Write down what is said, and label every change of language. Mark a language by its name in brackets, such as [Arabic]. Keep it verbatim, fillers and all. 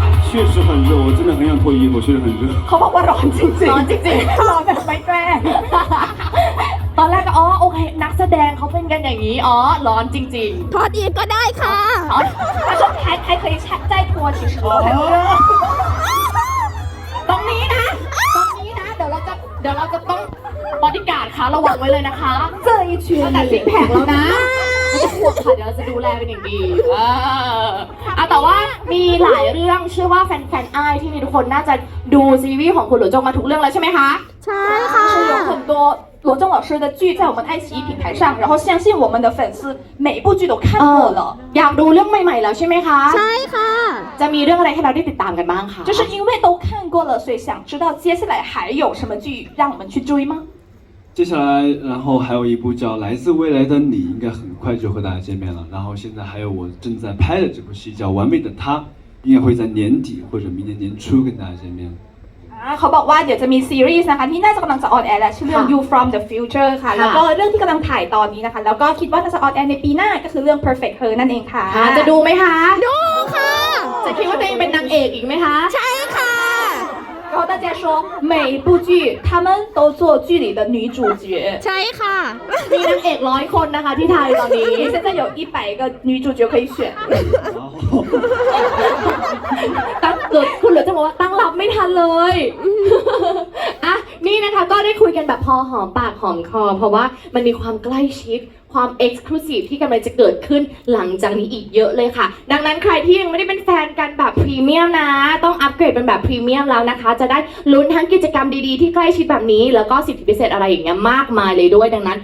[Chinese] 确实很热，我真的很想脱衣服，确实很热。 [Thai] เขาบอกว่าร้อนจริงๆ ร้อนจริงๆ ร้อนแบบไม่แกล้ง ตอนแรกก็อ๋อโอเคนักแสดงเขาเป็นกันอย่างนี้อ๋อร้อนจริง ๆถอดอีกก็ได้ค่ะ อ๋อถ้าชอบใครใครเคยใจทัวร์ชิชโร่ ตรงนี้นะตรงนี้นะเดี๋ยวเราจะเดี๋ยวเราจะต้องบอดี้การ์ดค่ะระวังไว้เลยนะคะ เจออีชื่อ แต่ซิกแพคแล้วนะจะห่วงค่ะเดี๋ยวเราจะดูแลเป็นอย่างดีเอออ่ะแต่ว่ามีหลายเรื่องเชื่อว่าแฟนๆอ้ายที่นี่ทุกคนน่าจะดูซีรีส์ของคุณหลวงจงมาทุกเรื่องแล้วใช่ไหมคะ ใช่ค่ะ [Chinese] 有很多多罗正老师的剧在我们爱奇艺平台上，然后相信我们的粉丝每一部剧都看过了。 [Thai] อยากดูเรื่องใหม่ๆแล้วใช่ไหมคะ ใช่ค่ะ จะมีเรื่องอะไรให้เราได้ติดตามกันบ้างคะ [Chinese] 就是因为都看过了，所以想知道接下来还有什么剧让我们去追吗？接下来，然后还有一部叫《来自未来的你》，应该很快就和大家见面了。然后现在还有我正在拍的这部戏叫《完美的他》，应该会在年底或者明年年初跟大家见面。啊， [Thai] เขาบอกว่าเดี๋ยวจะมีซีรีส์นะคะที่น่าจะกำลังจะออนแอร์แล้วชื่อเรื่อง You From the Future ค่ะแล้วก็เรื่องที่กำลังถ่ายตอนนี้นะคะแล้วก็คิดว่าน่าจะออนแอร์ในปีหน้าก็คือเรื่อง Perfect Her นั่นเองค่ะ จะดูไหมคะ ดูค่ะ จะคิดว่าตัวเองเป็นนางเอกอีกไหมคะ ใช่ค่ะ [Chinese] 然后大家说每一部剧他们都做剧里的女主角 [Thai] ใช่ค่ะ มีนางเอกร้อยคนนะคะที่ไทยตอนนี้ [Chinese] 现在有一百个女主角可以选 [Thai] ตั้งเกิดคุณเหลือจะบอกว่าตั้งรับไม่ทันเลยอ่ะนี่นะคะก็ได้คุยกันแบบพอหอมปากหอมคอเพราะว่ามันมีความใกล้ชิดความ Exclusive ที่กำลังจะเกิดขึ้นหลังจากนี้อีกเยอะเลยค่ะดังนั้นใครที่ยังไม่ได้เป็นแฟนกันแบบพรีเมียมนะต้องอัปเกรดเป็นแบบพรีเมียมแล้วนะคะจะได้ลุ้นทั้งกิจกรรมดีๆที่ใกล้ชิดแบบนี้แล้วก็สิทธิพิเศษอะไรอย่างเงี้ยมากมายเลยด้วยดังนั้น